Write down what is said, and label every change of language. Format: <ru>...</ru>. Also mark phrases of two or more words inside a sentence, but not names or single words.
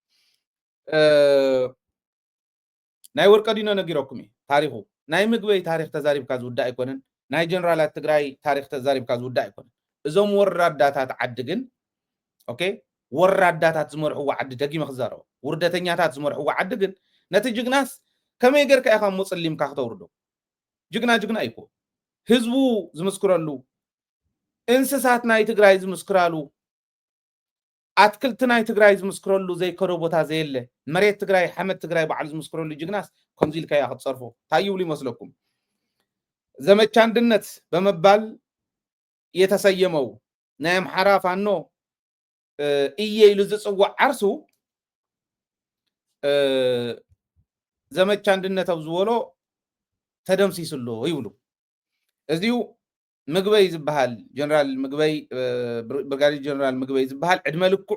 <ti>ናይ ወርቀዲኖ ነጊረኩም እዩ ታሪኹ ናይ ምግበይ ታሪክ ተዛሪብካ ዝውዳእ ኣይኮነን ናይ ጀነራላት ትግራይ ታሪክ ተዛሪብካ ዝውዳእ ኣይኮነን እዞም ወራዳታት ዓዲ ግን ኦኬ ወራዳታት ዝመርሕዎ ዓዲ ደጊመ ክዛረቦ ውርደተኛታት ዝመርሕዎ ዓዲ ግን ነቲ ጅግናስ ከመይ ጌርካ ኢኻ ሙፅሊምካ ክተውርዶ ጅግና ኣይኮ ህዝቡ ዝምስክረሉ እንስሳት ናይ ትግራይ ዝምስክራሉ ኣትክልቲ ናይ ትግራይ ዝምስክረሉ ዘይከዶ ቦታ ዘየለ መሬት ትግራይ ሓመድ ትግራይ በዓል ዝምስክረሉ ጅግናስ ከምዚ ኢልካ ኢኻ ክትፀርፎ እንታይ ይብሉ ይመስለኩም ዘመቻ አንድነት</ti> <am>በመባል የተሰየመው</am> <ti>ናይ አምሓራ ፋኖ እየ ኢሉ ዝፅዋዕ ዓርሱ ዘመቻ አንድነት ኣብ ዝበሎ ተደምሲስሎ ይብሉ እዚሁ ምግበይ ዝበሃል ጀነራል ምግበይ ብርጋዴር ጀነራል ምግበይ ዝበሃል ዕድመ ልክዑ</ti>